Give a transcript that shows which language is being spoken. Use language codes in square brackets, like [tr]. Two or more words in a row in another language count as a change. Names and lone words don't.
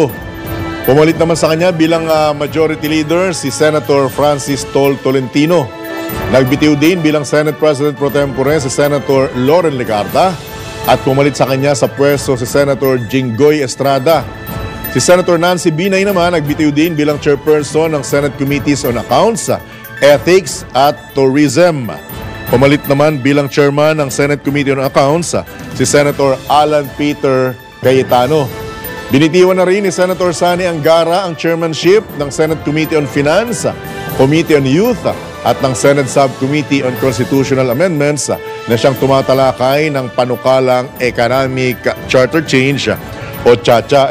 [tl] Pumalit naman sa kanya bilang majority leader si Senator Francis Tol Tolentino. Nagbitiw din bilang Senate President Pro Tempore si Senator Loren Legarda. At pumalit sa kanya sa pwesto si Senator Jinggoy Estrada. Si Senator Nancy Binay naman nagbitiw din bilang chairperson ng Senate Committees on Accounts, Ethics at Tourism. Pumalit naman bilang chairman ng Senate Committee on Accounts si Senator Alan Peter Cayetano. Binitiwan na rin ni Senator Sani Angara ang chairmanship ng Senate Committee on Finance, Committee on Youth at ng Senate Subcommittee on Constitutional Amendments na siyang tumatalakay ng panukalang Economic Charter Change o CHACHA.